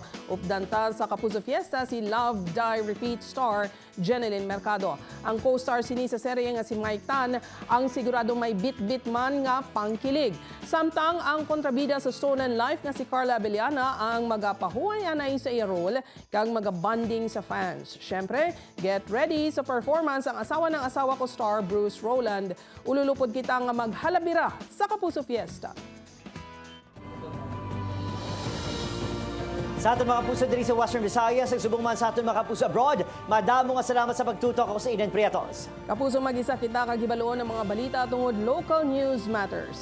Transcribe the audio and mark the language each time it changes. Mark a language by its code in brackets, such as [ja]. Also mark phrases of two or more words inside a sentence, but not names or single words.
[hil] Updanta sa Kapuso Fiesta si Love, Die, Repeat star Jeneline Mercado. Ang co-star sini sa serye nga si Mike Tan ang sigurado may bit-bit man nga pangkilig. Samtang ang kontrabida sa Stolen Life nga si Carla Abellana ang magapahuay anay sa i-role kag magabanding sa fans. Syempre, [en] get ready [hil] sa performance ang asawa ng asawa ko star Bruce Rowland. Ululupod kita nga maghalabira sa Kapuso Fiesta. Sa aton mga kapuso diri sa Western Visayas, nagsubong man sa aton mga kapuso abroad, madamo nga salamat sa pagtutok ako sa Eden Prietos. Kapuso, mag-isa kita kagibaloon ng mga balita tungod [en] local news matters.